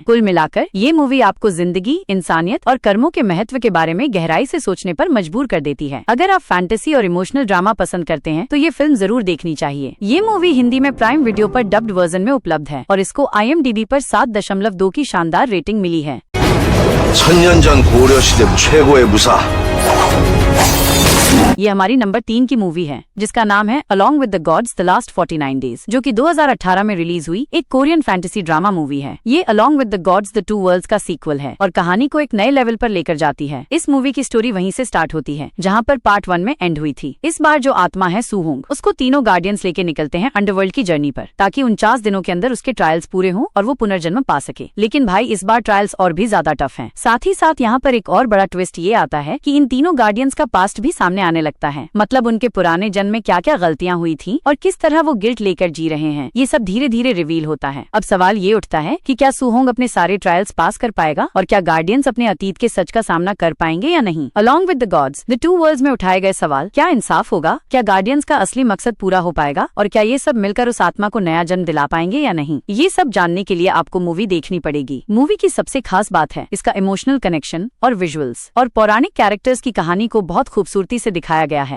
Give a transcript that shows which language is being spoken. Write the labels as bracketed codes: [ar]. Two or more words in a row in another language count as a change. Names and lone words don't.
[hi] कुल मिलाकर ये मूवी आपको जिंदगी, इंसानियत और कर्मों के महत्व के बारे में गहराई से सोचने पर मजबूर कर देती है। अगर आप फैंटेसी और [en] emotional drama [hi] पसंद करते हैं तो ये फिल्म जरूर देखनी चाहिए। ये मूवी हिंदी में प्राइम वीडियो पर [en] dubbed version [hi] में उपलब्ध है और इसको IMDb पर 7.2 की शानदार रेटिंग मिली है। [ko] 천년 전 고려 시대 최고의 무사 [hi] ये हमारी नंबर 3 की मूवी है जिसका नाम है अलॉन्ग विद द गॉड्स द लास्ट 49 डेज, जो कि 2018 में रिलीज हुई एक [en] Korean fantasy drama movie [hi] है। ये अलॉन्ग विद द गॉड्स द टू वर्ल्ड्स का सीक्वल है और कहानी को एक नए लेवल पर लेकर जाती है। इस मूवी की स्टोरी वहीं से स्टार्ट होती है जहाँ पर पार्ट 1 में एंड हुई थी। इस बार जो आत्मा है सूहोंग, उसको तीनों गार्डियंस लेके निकलते हैं अंडरवर्ल्ड की जर्नी पर, ताकि 49 दिनों के अंदर उसके ट्रायल्स पूरे हों और वो पुनर्जन्म पा सके। लेकिन भाई इस बार ट्रायल्स और भी ज्यादा टफ हैं। साथ ही साथ यहाँ पर एक और बड़ा ट्विस्ट ये आता है कि इन तीनों गार्डियंस का पास्ट भी सामने आने लगता है, मतलब उनके पुराने जन्म में क्या क्या गलतियां हुई थी और किस तरह वो गिल्ट लेकर जी रहे हैं। ये सब धीरे धीरे रिवील होता है। अब सवाल ये उठता है कि क्या सूहोंग अपने सारे ट्रायल्स पास कर पाएगा और क्या गार्डियंस अपने अतीत के सच का सामना कर पाएंगे या नहीं। अलॉन्ग विद द गॉड्स द टू वर्ल्ड्स में उठाए गए सवाल, क्या इंसाफ होगा, क्या गार्डियंस का असली मकसद पूरा हो पाएगा और क्या ये सब मिलकर उस आत्मा को नया जन्म दिला पाएंगे या नहीं। ये सब जानने के लिए आपको मूवी देखनी पड़ेगी। मूवी की सबसे खास बात है इसका [en] emotional connection [hi] और विजुअल्स और पौराणिक कैरेक्टर्स की कहानी को बहुत खूबसूरती से दिखाया गया है।